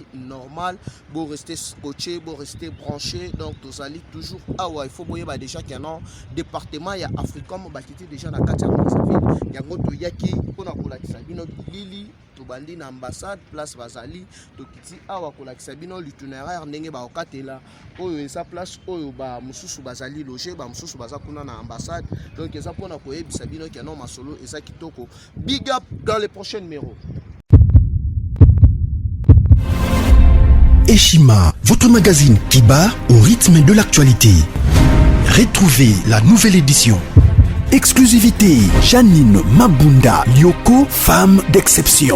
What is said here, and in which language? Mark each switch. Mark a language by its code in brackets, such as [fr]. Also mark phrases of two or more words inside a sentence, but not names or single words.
[ln] normal bo [fr] rester scotché [ln] bo [fr] rester branché [ln] donc tozali toujours awa [fr] il faut [ln] boyer ba [fr] déjà que non département [ln] ya Africom bakiti déjà na kati ya Brazzaville yango to yaki pona ko lakisa bino lili to bandi na ambassade place bazali to kiti awa ko lakisa bino l'itinéraire ndenge ba okatela oyo esa place oyo ba mususu bazali loger ba mususu bazakuna na ambassade donc esa pona ko yebisa bino [fr] que non [ln] masolo esa kitoko. [en] Big up [fr] dans les prochains numéros. Eshima, votre magazine qui bat au rythme de l'actualité. Retrouvez la nouvelle édition. Exclusivité, Janine Mabunda Lioko, femme d'exception.